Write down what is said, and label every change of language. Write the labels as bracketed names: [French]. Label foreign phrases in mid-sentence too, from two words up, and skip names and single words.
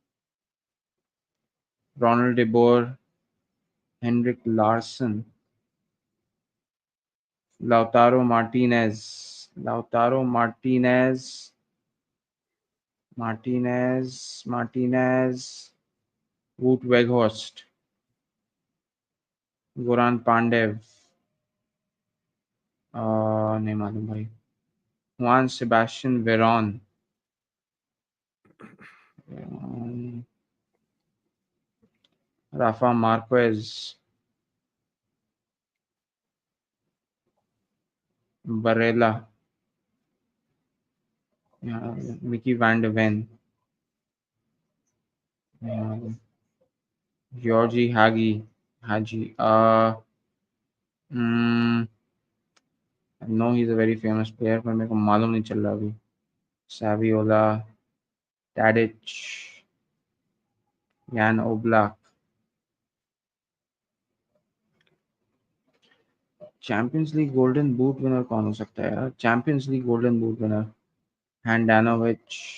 [English] Ronald De Boer, Henrik Larsson, Lautaro Martinez, Wout Weghorst, Goran Pandev, [Hindi] नहीं मालूम भाई. [English] Juan Sebastian Veron, Rafa Marquez, Barella, Mickey Van de Ven, Georgie Haji. Mm, I know he's a very famous player, [Hindi] पर मेरे को मालूम नहीं चल रहा अभी. Saviola, Tadic, Jan Oblak. [English] Champions League Golden Boot winner [Hindi] कौन हो सकता है यार? [English] Champions League Golden Boot winner Handanovič,